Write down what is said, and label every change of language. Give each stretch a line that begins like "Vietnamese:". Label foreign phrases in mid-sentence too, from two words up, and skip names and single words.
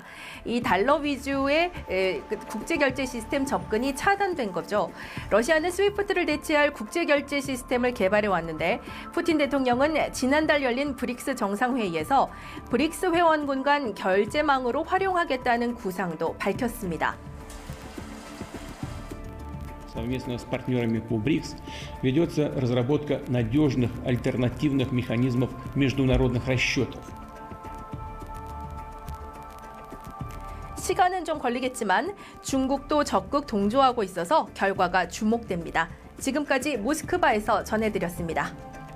Korean: 이 달러 위주의 국제 결제 시스템 접근이 차단된 거죠. 러시아는 스위프트를 대체할 국제 결제 시스템을 개발해 왔는데 푸틴 대통령은 지난달 열린 브릭스 정상회의에서 브릭스 회원군 간 결제망으로 활용하겠다는 구상도 밝혔습니다.
Russian: Совместно с партнерами по БРИКС ведется разработка надежных альтернативных механизмов международных расчетов.
Korean: 시간은 좀 걸리겠지만 중국도 적극 동조하고 있어서 결과가 주목됩니다. 지금까지 모스크바에서 전해드렸습니다.